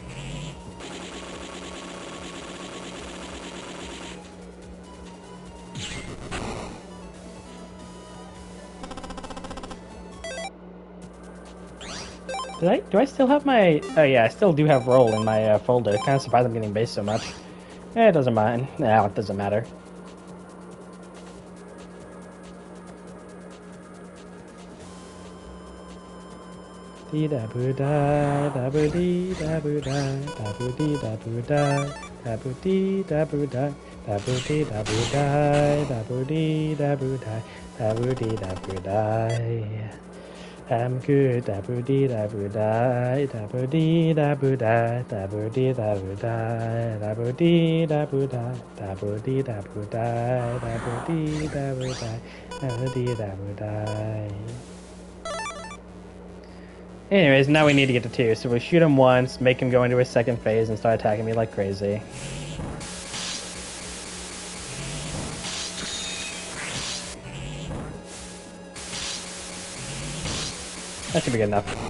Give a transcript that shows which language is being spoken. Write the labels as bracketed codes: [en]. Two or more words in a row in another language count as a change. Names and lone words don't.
[en] Do I still have my... Oh yeah, I still do have roll in my folder. Kind of surprised I'm getting base so much. It doesn't mind. No, it doesn't matter. Dee da boo da da boo dee da boo da da boo dee da boo da da boo dee da boo da da boo dee da boo da da boo dee da boo da da boo dee da boo da. I'm good da boo dee da boo da da boo dee da boo da da boo dee da boo da da boo dee da boo da da boo dee da boo da da boo dee da boo da da boo dee da boo da. Anyways, now we need to get to 2, so we'll shoot him once, make him go into his second phase, and start attacking me like crazy. That should be good enough.